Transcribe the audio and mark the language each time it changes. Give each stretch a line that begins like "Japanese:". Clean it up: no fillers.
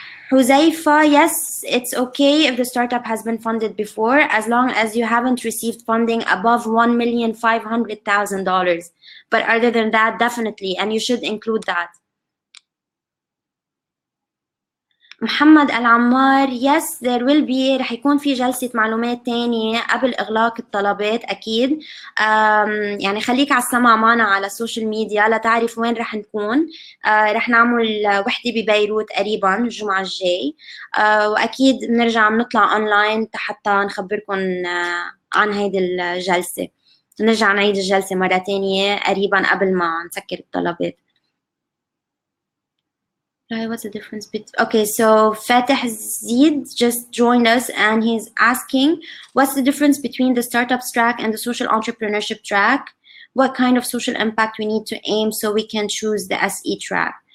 English: Huzaifa, yes, it's okay if the startup has been funded before, as long as you haven't received funding above $1,500,000. But other than that, definitely, and you should include that.
Arabic: محمد العمار,
English: yes, there will be,
Arabic: رح يكون في جلسة معلومات تانية قبل إغلاق الطلبات أكيد. يعني خليك على السمع معنا على السوشيال ميديا لتعرف وين رح نكون. رح نعمل وحدة ببيروت قريبا الجمعة الجاي. وأكيد بنرجع بنطلع أونلاين حتى نخبركم عن هيدي الجلسة. نرجع نعيد الجلسة مرة تانية قريبا قبل ما نسكر الطلبات.
English: What's the difference between... Okay, so Fatih Zid just joined us and he's asking, what's the difference between the startups track and the social entrepreneurship track? What kind of social impact we need to aim so we can choose the SE track?